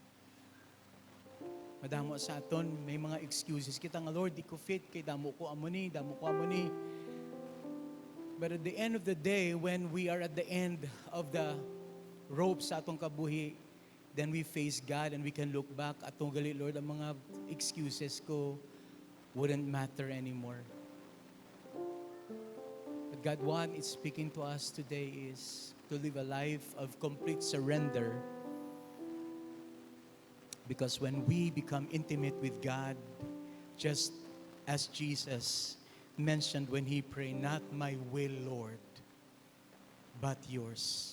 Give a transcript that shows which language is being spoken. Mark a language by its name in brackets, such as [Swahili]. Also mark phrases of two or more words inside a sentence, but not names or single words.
[Hiligaynon] Madamo sa aton, may mga excuses kita nga, Lord, di ko fit, kay damo ko amo ni. [English] But at the end of the day, when we are at the end of the rope [Hiligaynon] sa atong kabuhi, [English] then we face God and we can look back at [Hiligaynon] gali, Lord, ang mga excuses ko [English] wouldn't matter anymore. But God, what is speaking to us today is to live a life of complete surrender. Because when we become intimate with God, just as Jesus mentioned when He prayed, not my will, Lord, but yours.